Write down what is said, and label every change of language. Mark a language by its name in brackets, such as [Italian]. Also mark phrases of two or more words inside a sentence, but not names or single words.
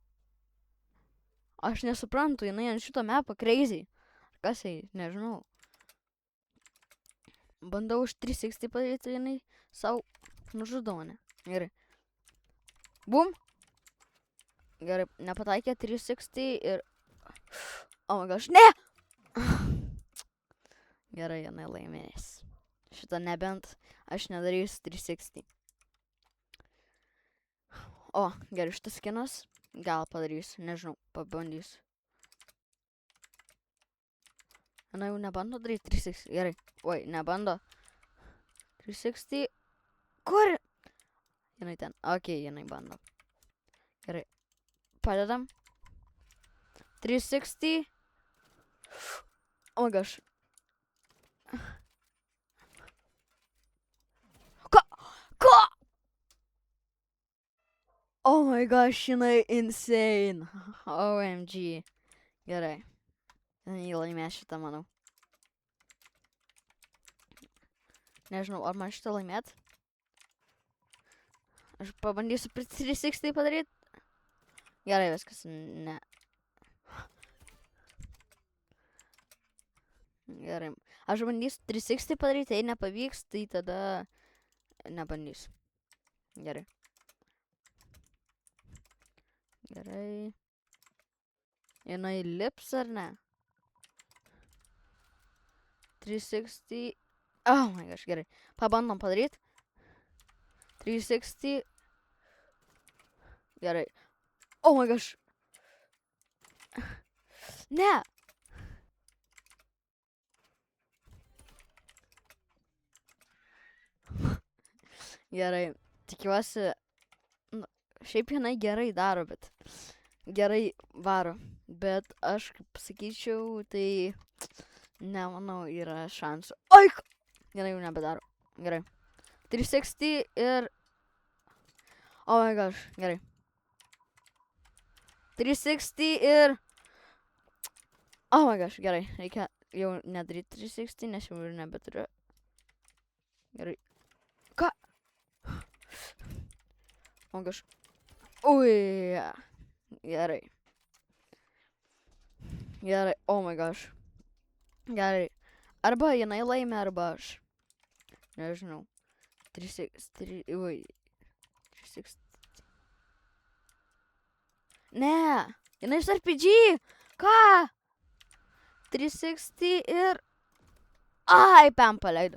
[Lithuanian] Aš nesuprantu, jinai ant šito mapą crazy. Kas jai, nežinau. Bandau už 360 padaryti, jinai savo nužudo mane. Gerai. Bum. Gerai, nepataikė 360 ir... [English] Oh my gosh, [Lithuanian] ne! Gerai, jinai laimės. Šitą nebent aš nedarysiu 360. O, gerai, šitas skinas. Gal padarysiu, nežinau, pabandysiu. Jinai jau nebando daryti 360, gerai. Oi, nebando. 360. Kur? Jinai ten, okei, jinai bando. Gerai. Padedam. 360. [English] Oh my gosh. Ko? Oh my gosh, [Lithuanian] jinai insane. [English] OMG. Gerai. [Lithuanian] Jinai laimės šitą, manau. Nežinau, ar man šitą laimėt. Aš pabandysiu 360 padaryti. Gerai, viskas, ne. Gerai. Aš bandysiu 360 padaryti, jei nepavyks, tai tada nebandysiu. Gerai. Gerai. Jinai lips ar ne? 360. [English] Oh my gosh, [Lithuanian] gerai. Pabandom padaryti. 360. Gerai. [English] Oh my gosh. [Lithuanian] Ne. Gerai. Tikiuosi. Nu, šiaip jinai gerai daro, bet. Gerai varo. Bet aš kaip sakyčiau, tai nemanau yra šansų. Oi! Gerai, jau nebedaro. Gerai. 360 ir... [English] Oh my gosh, [Lithuanian] gerai. 360 ir... [English] Oh my gosh, [Lithuanian] gerai. Reikia jau nedaryti 360, nes jau ir nebeturiu. Gerai. Ką? [English] Oh my gosh. [Lithuanian] Ui. Gerai. Gerai. [English] Oh my gosh. [Lithuanian] Gerai. Arba jinai laimė, arba aš. Nežinau. 360. Ui. 360. Ne. Jinai iš RPG. Ką? 360 ir... Ai, pam paleido.